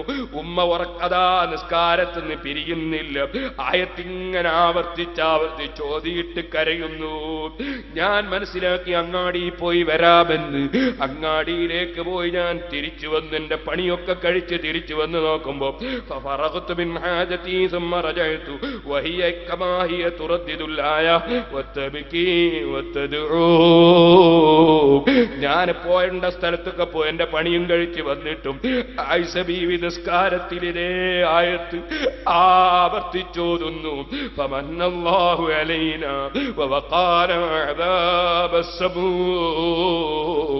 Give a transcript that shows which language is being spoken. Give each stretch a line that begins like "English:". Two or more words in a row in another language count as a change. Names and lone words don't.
Malayalam: ഉമ്മ ഉറക്കതാ നിസ്കാരത്തിന് പിരിയുന്നില്ല. ആയത്തിങ്ങനെ ആവർത്തിച്ച് ഓതിയിട്ട് കരയുന്നു. ഞാൻ മനസ്സിലാക്കി അങ്ങാടിയിൽ പോയി വരാമെന്ന്. അങ്ങാടിയിലേക്ക് പോയി ഞാൻ തിരിച്ചു വന്ന് എന്റെ പണിയൊക്കെ കഴിച്ച് തിരിച്ചു വന്ന് നോക്കുമ്പോ
Arabic: فرغت من حاجتي ثم رجعت وهي كما هي تردد الآية وتبكي وتدعو.
Malayalam: ഞാൻ പോയേണ്ട സ്ഥലത്തൊക്കെ പോയി എന്റെ പണിയും കഴിച്ച് വന്നിട്ടും ആയിഷ ബീവി നിസ്കാരത്തിലെ ആയത്ത് ആവർത്തിച്ചോതുന്നു.
Arabic: فمن الله علينا ووقانا عذاب السموم.